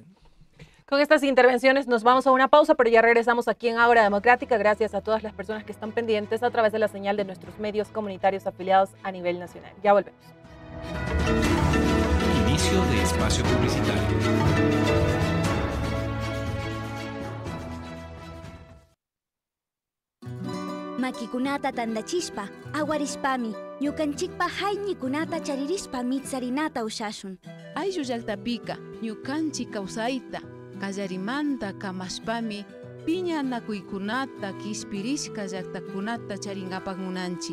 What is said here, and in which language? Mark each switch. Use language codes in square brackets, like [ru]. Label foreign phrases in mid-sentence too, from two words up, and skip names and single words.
[es] Con estas intervenciones nos vamos a una pausa, pero ya regresamos aquí en Ágora Democrática. Gracias a todas las personas que están pendientes a través de la señal de nuestros medios comunitarios afiliados a nivel nacional. Ya volvemos. Inicio de espacio publicitario. [qu] Makikunata tandachispa, aguarispami, ñukanchikpa hayñikunata charirispa mitsarinata ushashun. Ayllu llaqtapika, ñukanchik kawsayta, kallarimanta kamaspami, piñanakuykunata kispirishka llaqtakunata charingapak munanchi.